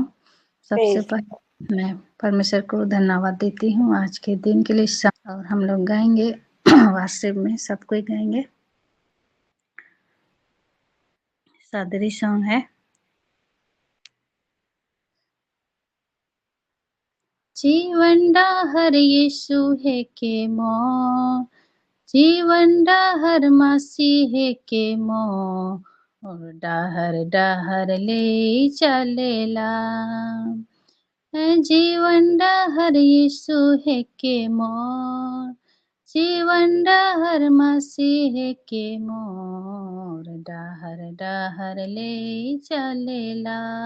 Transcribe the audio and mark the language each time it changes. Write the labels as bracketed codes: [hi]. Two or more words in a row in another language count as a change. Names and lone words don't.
[hi] सबसे पहले मैं परमेश्वर को धन्यवाद देती हूँ आज के दिन के लिए। और हम लोग गाएंगे वास्तव में सब कोई गाएंगे। सादरी सॉन्ग है। [sck] जीवन डाहर यीशु है के मो, जीवन डाहर मसीह के मो, और डाहर डाहर ले चलेला। जीवन डाहर यीशु है के मोर, जीवन डाहर मसीह के मोर, डाहर डाहर ले चलेला।